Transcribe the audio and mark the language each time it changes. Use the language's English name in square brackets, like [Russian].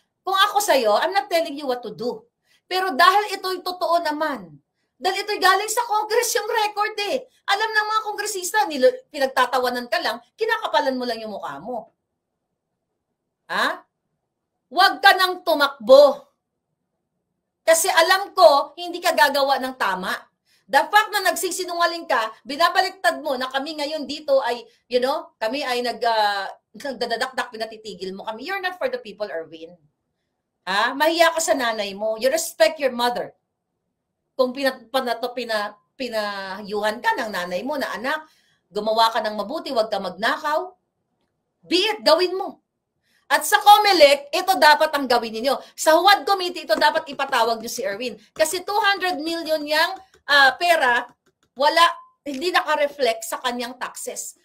[Filipino] Kung ako sa'yo, [English] I'm not telling you what to do. [Filipino] Pero dahil ito'y totoo naman, dahil ito'y galing sa Congress yung record Alam ng mga kongresista, pinagtatawanan ka lang, kinakapalan mo lang yung mukha mo. Huwag ka nang tumakbo. Kasi alam ko, hindi ka gagawa ng tama. The fact na nagsisinungaling ka, binabaliktad mo na kami ngayon dito ay, kami ay nagdadakdak, pinatitigil mo kami. [English] You're not for the people, Erwin. [Filipino] Mahiya ka sa nanay mo. [English] You respect your mother. [Filipino] Kung pinahayuhan ka ng nanay mo na anak, gumawa ka ng mabuti, huwag ka magnakaw. Be it, gawin mo. At sa COMELEC, ito dapat ang gawin ninyo. Sa HUAD Committee, ito dapat ipatawag nyo si Erwin. Kasi 200 million yang pera, hindi naka-reflect sa kanyang taxes.